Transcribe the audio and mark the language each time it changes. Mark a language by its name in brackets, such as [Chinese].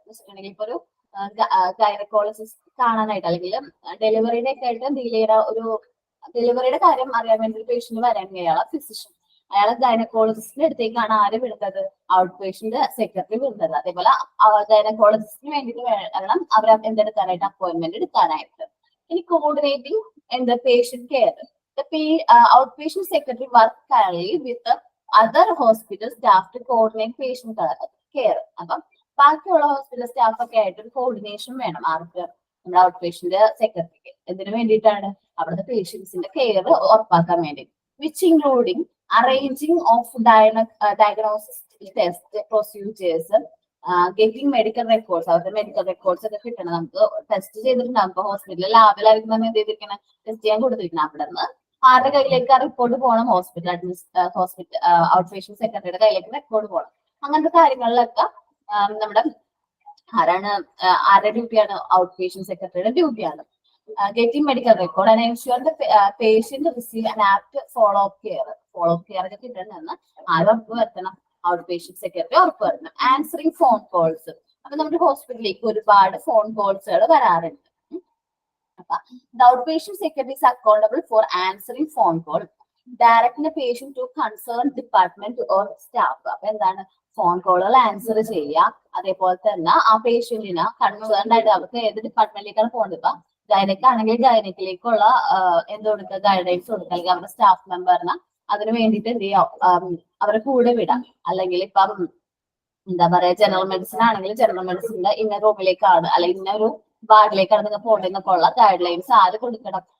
[Malayalam] വെച്ചിട്ടുണ്ടെങ്കിൽ ഇപ്പൊ ഒരു ഗൈനക്കോളജിസ്റ്റ് കാണാനായിട്ട് അല്ലെങ്കിൽ ഡെലിവറിയുടെ ഒക്കെ ആയിട്ട് ഒരു ഡെലിവറിയുടെ കാര്യം അറിയാൻ വേണ്ടി ഒരു പേഷ്യന്റ് വരാണെങ്കിൽ അയാളെ ഫിസിഷ്യൻ, അയാളെ ഗൈനക്കോളജിസ്റ്റിന്റെ അടുത്തേക്കാണ് ആര് വിടുന്നത്? ഔട്ട് പേഷ്യന്റ് സെക്രട്ടറി വിടുന്നത്. അതേപോലെ ഗൈനക്കോളജിസ്റ്റിന് വേണ്ടിയിട്ട് വേണം അവർ എന്തെടുക്കാനായിട്ട്? അപ്പോയിന്റ്മെന്റ് എടുക്കാനായിട്ട്. ഇനി coordinating patient care. [English] The outpatient secretary works currently with the other hospital staff to coordinate patient care. [Malayalam] അപ്പം ബാക്കിയുള്ള ഹോസ്പിറ്റൽ സ്റ്റാഫ് ഒക്കെ ആയിട്ട് ഒരു കോർഡിനേഷൻ വേണം ആർക്ക്? നമ്മുടെ ഔട്ട് പേഷ്യന്റ് സെക്രട്ടറിക്ക്. എന്തിനു വേണ്ടിയിട്ടാണ്? അവിടുത്തെ പേഷ്യൻസിന്റെ കെയർ ഉറപ്പാക്കാൻ വേണ്ടി. [English] Which including arranging of diagnosis test procedures, getting medical records. [Malayalam] അവരുടെ മെഡിക്കൽ റെക്കോർഡ്സ് ഒക്കെ കിട്ടണം. നമുക്ക് ടെസ്റ്റ് ചെയ്തിട്ടുണ്ടാവും. ഇപ്പൊ ഹോസ്പിറ്റലിൽ ലാബിലായിരിക്കും നമ്മൾ എന്ത് ചെയ്തിരിക്കണം? ടെസ്റ്റ് ചെയ്യാൻ കൊടുത്തിരിക്കണം. അവിടെ നിന്ന് ആരുടെ കയ്യിലേക്ക് ആ റിപ്പോർട്ട് പോകണം? ഹോസ്പിറ്റൽ ഔട്ട് പേഷ്യന്റ് സെക്രട്ടറിയുടെ കയ്യിലേക്ക് റെക്കോർഡ് പോകണം. അങ്ങനത്തെ കാര്യങ്ങളിലൊക്കെ നമ്മുടെ ആരുടെ ഡ്യൂട്ടിയാണ്? ഔട്ട് പേഷ്യന്റ് സെക്രട്ടറിയുടെ ഡ്യൂട്ടിയാണ്. [English] getting medical record and ensure the patient receive an apt follow up care [Malayalam] ഒക്കെ കിട്ടണമെന്ന് ആരും ഉറപ്പ് വരുത്തണം? ഔട്ട് പേഷ്യന്റ് സെക്രട്ടറി ഉറപ്പ് വരുത്തണം. Answering phone calls. അപ്പൊ നമ്മുടെ ഹോസ്പിറ്റലിലേക്ക് ഒരുപാട് ഫോൺ കോൾസുകൾ വരാറുണ്ട്. [English] അപ്പൊ the outpatient secretary is accountable for answering phone call, directing the patient to concerned department or staff. [Malayalam] അപ്പൊ എന്താണ്? ഫോൺ കോളുകൾ ആൻസർ ചെയ്യുക. അതേപോലെ തന്നെ ആ പേഷ്യന്റിന് കൺസേൺഡ് ആയിട്ട് അവർക്ക് ഏത് ഡിപ്പാർട്ട്മെന്റിലേക്കാണ് പോകേണ്ടത്? ഇപ്പൊ ഗൈനക്ക് ആണെങ്കിൽ ഗൈനക്കിലേക്കുള്ള എന്ത് കൊടുക്കുക? ഗൈഡൻസ് കൊടുക്കുക. അല്ലെങ്കിൽ അവരുടെ സ്റ്റാഫ് മെമ്പറിന് അതിന് വേണ്ടിയിട്ട് എന്ത് ചെയ്യാം? അവരെ കൂടെ വിടാം. അല്ലെങ്കിൽ ഇപ്പം എന്താ പറയാ, ജനറൽ മെഡിസിൻ ആണെങ്കിൽ ജനറൽ മെഡിസിന്റെ ഇന്ന റൂമിലേക്കാണ് അല്ലെങ്കിൽ ഇന്ന ഒരു വാർഡിലേക്കാണ് നിങ്ങൾ പോകേണ്ടതെന്നൊക്കെ ഉള്ള ഗൈഡ് ലൈൻസ് ആര് കൊടുക്കണം?